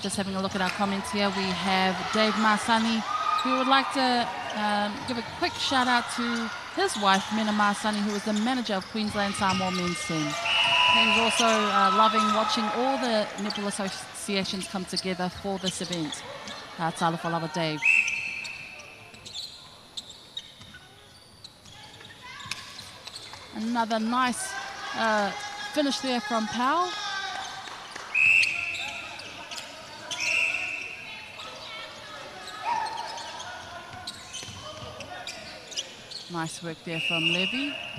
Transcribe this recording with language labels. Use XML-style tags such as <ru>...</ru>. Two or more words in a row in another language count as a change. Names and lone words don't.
<en>Just having a look at our comments here. We have Dave Marsani, who would like to give a quick shout out to his wife, Mena Marsani, who is the manager of Queensland Samoa men's team. He's also loving watching all the netball associations come together for this event.</en> <sm>Talofa lava, Dave.</sm> <en>Another nice finish there from Powell. Nice work there from Levy.</en>